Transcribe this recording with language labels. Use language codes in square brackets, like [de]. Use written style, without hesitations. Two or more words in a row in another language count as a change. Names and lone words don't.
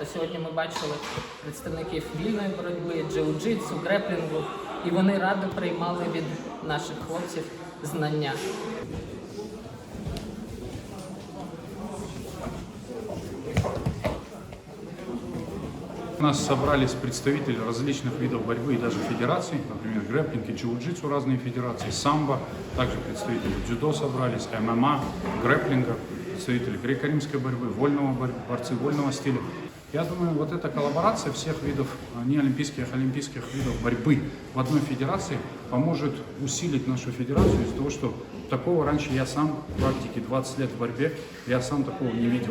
[uk] Сьогодні ми бачили представників вільної боротьби, джиу-джитсу, греплінгу, і вони радо приймали від наших хлопців знання. [ru] У нас собрались представители различных видов борьбы и даже федераций, например, грэпплинг и джиу-джитсу, разные федерации, самбо, также представители дзюдо собрались, ММА, грэпплинга, представители греко-римской борьбы, борцы вольного стиля. Я думаю, вот эта коллаборация всех видов, неолимпийских, олимпийских видов борьбы в одной федерации поможет усилить нашу федерацию из-за того, что такого раньше я сам в практике 20 лет в борьбе, я сам такого не видел.